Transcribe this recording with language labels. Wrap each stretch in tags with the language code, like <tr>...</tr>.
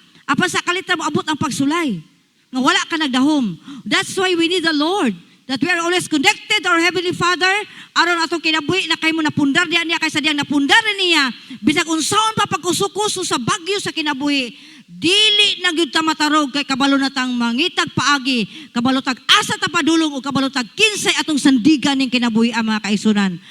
<ceb>Apan sa kalitra mo abot ang pagsulay. Nga wala ka nagdahom.</ceb> <en>That's why we need the Lord. That we are always connected to our Heavenly Father.</en> <ceb>Aron atong kinabuhi na kayo mo napundar diyan niya kaysa diyang napundar niya. Bisag unsaon pa pagkusukuso sa bagyo sa kinabuhi. Dili na gyud ta matarog kay kabalo na tang mangitag paagi. Kabalo tag asa ta padulong o kabalo tag kinsay atong sandigan ning kinabuhi ang mga kaisunan.</ceb>